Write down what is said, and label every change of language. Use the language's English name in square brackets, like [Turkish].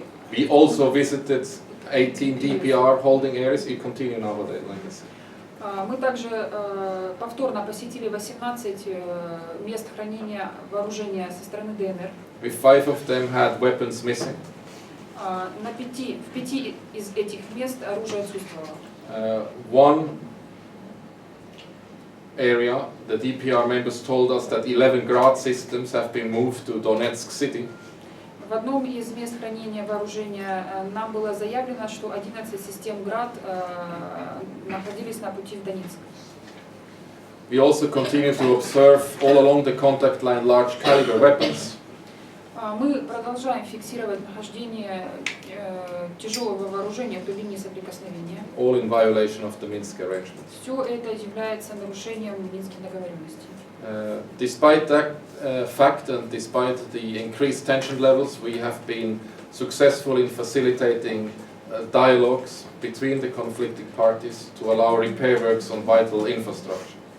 [English] We also visited 18 DPR holding areas. You continue now with it, like I said. [Russian] Мы также повторно посетили 18 мест хранения вооружения со стороны ДНР. [English] With 5 of them had weapons missing. [Russian] В 5 из этих мест оружие отсутствовало. [English] One area, the DPR members told us that 11 Grad systems have been moved to Donetsk city. [Russian] В одном из мест хранения вооружения нам было заявлено, что 11 систем ГРАД находились на пути в Донецк. [English] We also continue to observe all along the contact line large caliber weapons. [Russian] Мы продолжаем фиксировать нахождение тяжелого вооружения по линии соприкосновения. [English] All in violation of the Minsk arrangements. [Russian] Все это является нарушением Минских договоренностей. [English] Despite that fact and despite the increased tension levels, we have been successful in facilitating dialogues between the conflicting parties to allow repair works on vital infrastructure.